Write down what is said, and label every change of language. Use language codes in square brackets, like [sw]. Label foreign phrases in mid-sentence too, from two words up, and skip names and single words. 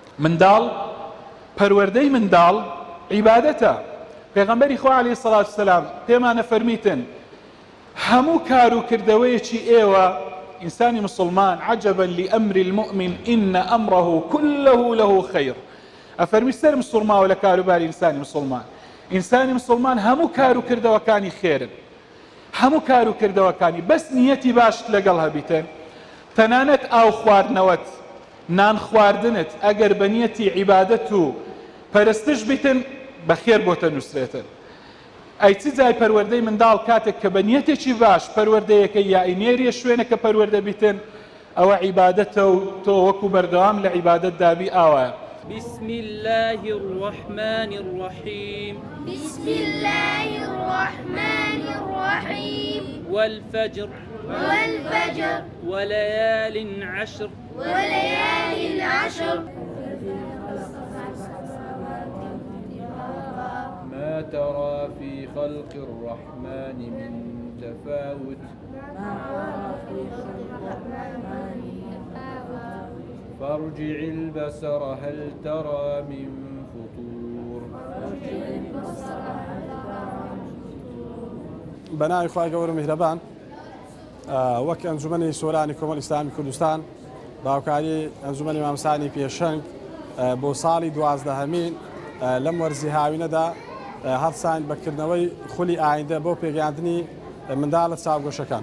[ckb] منداڵ پەروەردەی منداڵ عیبادەتە. پێغەمبەری خوا [ar] عەلەیهی سەڵات وسەلام [ckb] پێمانە فەرمیتن هەموو کار و کردەوەیەکی ئێوە ئینسانی مسلمان [ar] عەجەبەن لئەمری المؤمن ئینە ئەمڕەهو كله له خەیر. [ckb] ئەفەرمی سەر مسلمانەوە لە کاروباری ئینسانی مسلمان. ئینسانی مسلمان هەموو کار و کردەوەکانی خێرن، هەموو کار و کردەوەکانی بەس نیەتی باشت لەگەڵ هەبیتن. تەنانەت ئاو خواردنەوەت، نان خواردنت ئەگەر بە نیەتی عیبادەت و پەرستش بیتن بەخێر بۆتە نووسرێتن. ئەی چ جای پەروەردەی منداڵ کاتێک کە بە نیەتێکی باش پەروەردەیەکە یا ئینێریە شوێنەکە پەروەردە بیتن ئەوە عیبادەتە و تۆ وەکو بەردەوام لە عیبادەت دابی ئاوایە. [ar] بسم الله الرحمن الرحيم. بسم الله الرحمن الرحيم. والفجر. والفجر. وليال عشر. وليال عشر. ما ترى في خلق الرحمن من تفاوت. فارجع البصر هل ترى من فطور. [ckb] بناء إخوة قول مهربان وەک ئەنجومەنی سۆرانی کۆمەڵی ئیسلامی کوردستان باوکاری ئەنجومەنی مامۆستانی پێشەنگ بۆ ساڵی 12هەمین لەم وەرزی هاوینەدا هەڵسان بەکردنەوەی خولی ئایندە بۆ پێگەیاندنی منداڵە چاوگۆشەکان.